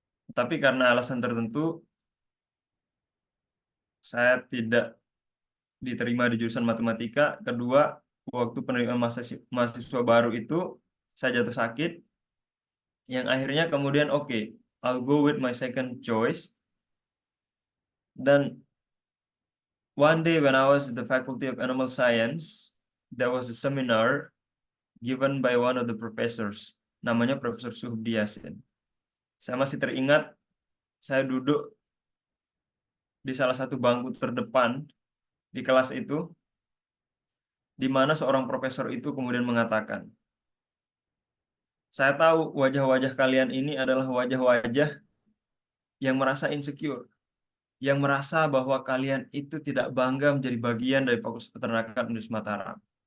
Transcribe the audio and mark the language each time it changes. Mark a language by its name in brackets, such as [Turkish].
[Indonesian] Tapi karena alasan tertentu, saya tidak diterima di jurusan matematika. Kedua, waktu penerimaan mahasiswa baru itu, saya jatuh sakit, yang akhirnya kemudian oke, [English] I'll go with my second choice. Dan one day when I was at the Faculty of Animal Science, there was a seminar given by one of the professors, namanya Profesor Suhdi Yasin. [Indonesian] Saya masih teringat, saya duduk di salah satu bangku terdepan di kelas itu, di mana seorang profesor itu kemudian mengatakan, saya tahu wajah-wajah kalian ini adalah wajah-wajah yang merasa insecure, yang merasa bahwa kalian itu tidak bangga menjadi bagian dari Fakultas Peternakan Universitas Mataram.